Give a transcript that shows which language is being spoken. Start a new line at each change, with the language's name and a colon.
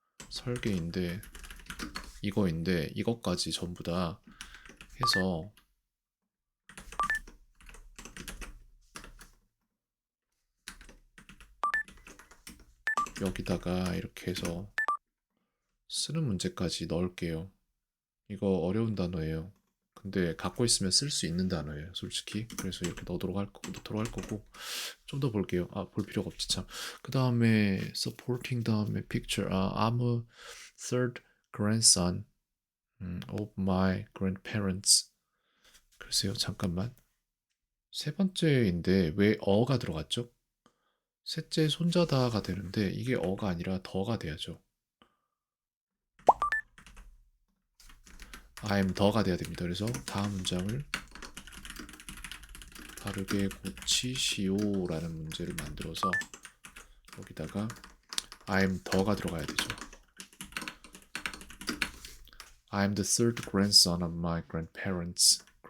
Korean: 설계인데 이거인데 이것까지 전부 다 해서 여기다가 이렇게 해서 쓰는 문제까지 넣을게요. 이거 어려운 단어예요. 근데 갖고 있으면 쓸 수 있는 단어예요, 솔직히. 그래서 이렇게 넣도록 할 거고 좀 더 볼게요. 볼 필요가 없지 참. 그 다음에 supporting 다음에 picture.
English: I'm a third grandson of my grandparents.
Korean: 글쎄요, 잠깐만. 세 번째인데 왜 어가 들어갔죠? 셋째 손자다가 되는데 이게 어가 아니라 더가 돼야죠. I'm 더가 돼야 됩니다. 그래서 다음 문장을 바르게 고치시오라는 문제를 만들어서 여기다가 I'm 더가 들어가야 되죠.
English: I'm the third grandson of my grandparents.